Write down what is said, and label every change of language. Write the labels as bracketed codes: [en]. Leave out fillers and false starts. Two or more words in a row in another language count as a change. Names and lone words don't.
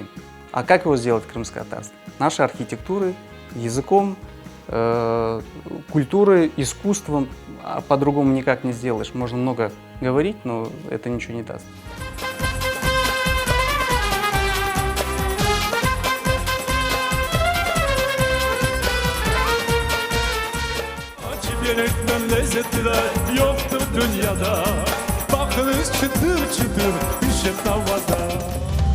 [ru] А как его сделать крымско-татарским? Нашей архитектурой, языком, культурой, искусством. А по-другому никак не сделаешь. Можно много говорить, но это ничего не даст. [crh] Yemekten lezzetliler yoktur dünyada. Bakınız çıtır çıtır pişir tavada.